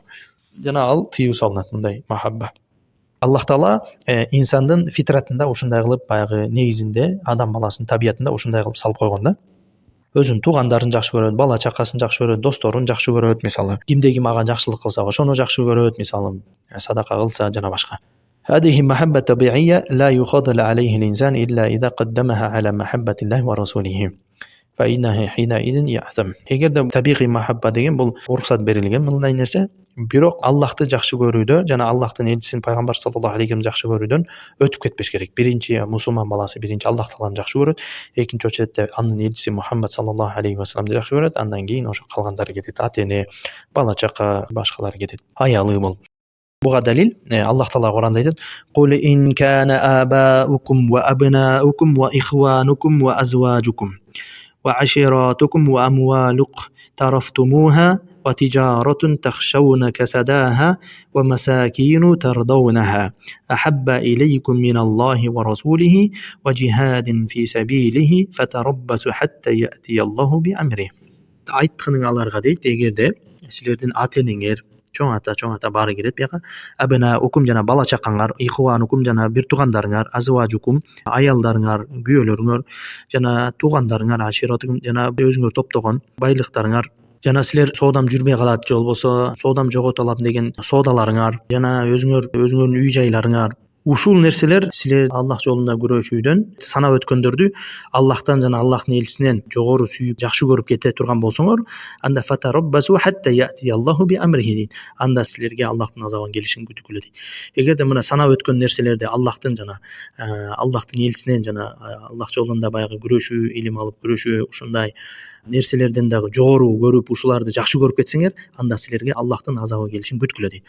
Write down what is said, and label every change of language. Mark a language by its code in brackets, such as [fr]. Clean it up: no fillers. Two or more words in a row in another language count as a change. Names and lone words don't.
[ky] Жана ал тыюу салынат мындай махабба. Аллах Таала инсандын фитратында ушундай кылып, баягы негизинде адам баласынын табиятында ушундай кылып салып койгон да. Өзүнүн туугандарын жакшы көрөт, бала чакасын жакшы көрөт, досторун жакшы көрөт, мисалы. Кимде ким ага жакшылык кылса, ошону жакшы көрөт, мисалы, садака кылса жана башка. [ar] هذه محبة طبيعية لا يفضل عليه الإنسان إلا إذا قدمها على محبة الله ورسوله فإنه حينئذ يأثم. [ky] Эгерде табигый махабба деген бул уруксат берилген мындай нерсе, бирок Аллахты жакшы көрүүдө жана Аллахтын элчисин пайгамбар [ar] صلى الله عليه وسلم [ky] жакшы көрүүдөн өтүп кетпеш керек. Биринчи мусулман баласы биринчи Аллах Тааланы жакшы көрөт, экинчи очеретте анын элчиси Мухаммад [ar] صلى الله عليه وسلم [ky] жакшы көрөт, андан кийин ошо калгандары кетет, ата-эне, бала чака, башкалары кетет. Аялы бул. Буга далил Аллах Таала Куранда айтат: [ar] "قل إن كان آباؤكم وأبناؤكم وإخوانكم وأزواجكم وعشيرتكم وأموال اقترفتموها وتجارة تخشون كسادها ومساكن ترضونها أحب إليكم من الله ورسوله وجهاد في سبيله فتربصوا حتى يأتي الله بأمره." [ky] Айткының аларга дейт, эгерде силердин ата-энеңер, чоң ата баары кирет бияка, [ar] أبناؤكم [ky] жана бала чакаңар, [ar] إخوانكم [ky] жана бир туугандарыңар, азважукум аялдарыңар, күйөөлөрүңөр жана туугандарыңар, аширатукум жана өзүңөр топтогон байлыктарыңар, жана силер соодам жүрбөй калат же болбосо соодам жогото алам деген соодаларыңар, жана өзүңөрдүн үй жайларыңар, ушул нерселер силер Аллах жолунда күрөшүүдөн санап өткөндөрдү Аллахтан жана Аллахтын элчисинен жогору сүйүп жакшы көрүп кете турган болсоңор, анда [ar] فتربصوا حتى يأتي الله بأمره, [ky] анда силерге Аллахтын азабын келишин күткүлө дейт. Эгерде мына санап өткөн нерселерди Аллахтын жана Аллахтын элчисинен жана Аллах жолунда баягы күрөшүү, илим алып күрөшүү, ушундай нерселерден дагы жогору көрүп ушуларды жакшы көрүп кетсеңер, анда силерге Аллахтын азабы келишин күткүлө дейт.